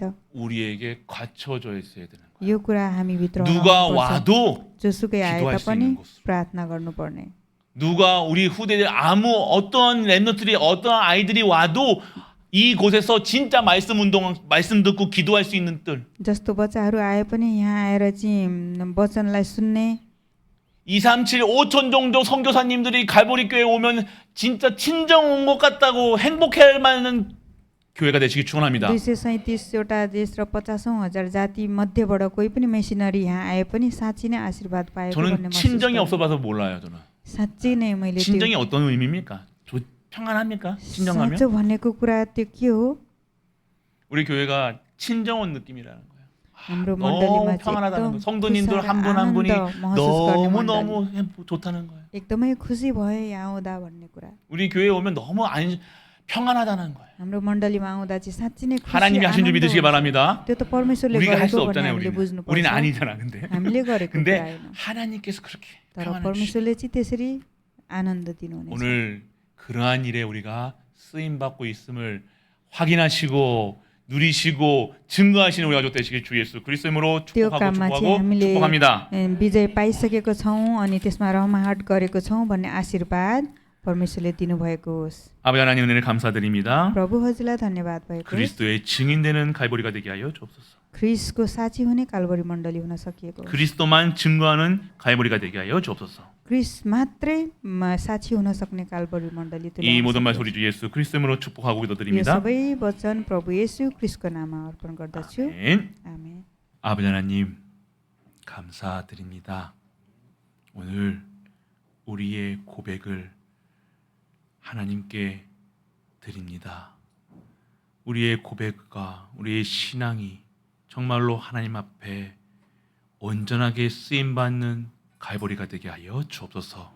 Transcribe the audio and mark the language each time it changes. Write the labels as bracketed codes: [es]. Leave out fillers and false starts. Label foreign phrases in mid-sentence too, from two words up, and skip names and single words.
[ko] 우리에게 갖춰져 있어야 되는 거예요. [ne] यो कुरा हामी भित्र [ko] 누가 [ne] हुनुपर्छ। [ko] 와도 [ne] जोसुकै आए [ko] 기도할 수 [ne] तापनि [ko] 있는 곳으로. [ne] प्रार्थना गर्नुपर्ने। [ko] 누가 우리 후대들 아무 어떤 랩너들이 어떤 아이들이 와도 이곳에서 진짜 말씀 운동, 말씀 듣고 기도할 수 있는 뜰. [ne] जस्तो बच्चाहरू आए पनि यहाँ आएर चाहिँ वचनलाई सुन्ने [ko] 2, 3, 7, 5천 정도 선교사님들이 갈보리 교회에 오면 진짜 친정 온 것 같다고 행복해할 만한 교회가 되시기 축원합니다. [ne] 237वटा देश र 50,000 जाति मध्येबाट कोही पनि मेसिनरी यहाँ आए पनि साँच्चै नै आशीर्वाद पाएको [ko] 저는 [ne] भन्ने महसुस [ko] 친정이 [ne] गरेँ। [ko] 없어봐서 몰라요. 저는 [ne] साँच्चै नै मैले त्यो [ko] 친정이 어떤 의미입니까? 평안합니까? 친정 가면? [ne] साँचो भनेको कुरा त्यो के हो? [ko] 우리 교회가 친정 온 느낌이라는 거예요. [ne] हाम्रो [ko] 너무 [ne] मण्डलीमा चाहिँ [ko] 평안하다는 [ne] एकदम [ko] 거예요. 성도님들 [ne] खुसा र [ko] 한 분 한 분이 [ne] आनन्द महसुस गर्ने [ko] 너무 [ne] मण्डली। [ko] 너무 좋다는 거예요. [ne] एकदमै खुसी भए यहाँ आउँदा भन्ने कुरा। [ko] 우리 교회에 오면 너무 평안하다는 거예요. [ne] हाम्रो मण्डलीमा आउँदा चाहिँ साँच्चै नै खुसी [ko] 하나님이 하신 줄 [ne] आनन्द [ko] 믿으시기 [ne] हुन्छ। [ko] 바랍니다. [ne] त्यो त परमेश्वरले [ko] 우리가 할 수 [ne] गरेको भन्ने [ko] 없잖아요. [ne] हामीले [ko] 우리는 [ne] बुझ्नुपर्छ। [ko] 아니잖아. 근데 [ne] हामीले गरेको कुरा [ko] 근데 [ne] होइन। [ko] 하나님께서 그렇게 [ne] तर [ko] 평안을 주시. [ne] परमेश्वरले चाहिँ त्यसरी आनन्द दिनुहुनेछ। [ko] 오늘 그러한 일에 우리가 쓰임 받고 있음을 확인하시고 누리시고 증거하시는 우리 가족 되시길 주 예수 그리스도 이름으로 [ne] त्यो [ko] 축복하고 [ne] काममा चाहिँ [ko] 축복하고 [ne] हामीले [ko] 축복합니다. [ne] विजय पाइसकेको छौँ अनि त्यसमा रहमाहट गरेको छौँ भन्ने आशीर्वाद परमेश्वरले दिनुभएको होस्। [ko] 아버지 하나님 은혜를 감사드립니다. [ne] प्रभु हजुरलाई धन्यवाद भएको होस्। [ko] 그리스도의 증인되는 갈보리가 되게 하여 주옵소서. [ne] ख्रिस्टको साक्षी हुने कालबरी मण्डली हुन सकिएको होस्। [ko] 그리스도만 증거하는 갈보리가 되게 하여 주옵소서. [ne] क्रिस्ट मात्रै साक्षी हुन सक्ने कालबरी मण्डली [ko] 이 모든 말 소리 주 예수 그리스도 이름으로 축복하고 [ne] यो [ko] 기도드립니다. [ne] सबै वचन प्रभु येशू ख्रिस्टको नाममा अर्पण गर्दछु। [ko] 아멘. [ne] आमेन। [ko] 아버지 하나님 감사드립니다. 오늘 우리의 고백을 하나님께 드립니다. 우리의 고백과 우리의 신앙이 정말로 하나님 앞에 온전하게 쓰임받는 갈보리가 되게 하여 주옵소서.